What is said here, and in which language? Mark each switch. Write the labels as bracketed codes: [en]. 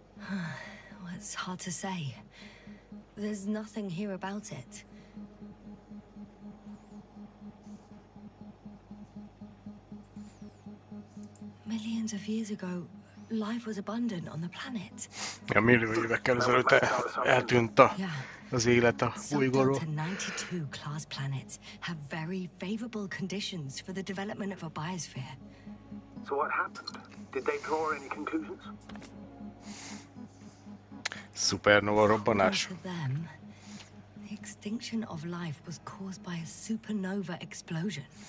[en] Well, it's hard to say. There's nothing here about it. Millions of years ago, life was abundant on the planet. [hu] Ja, millió évekkel ezelőtt eltűnt az élet a bolygóról. [en] Delta 92 class planets have very favorable conditions for the development of a biosphere. So what happened? Did they draw any conclusions? [hu] Supernova robbanás. [en] For them, the extinction of life was caused by a supernova explosion.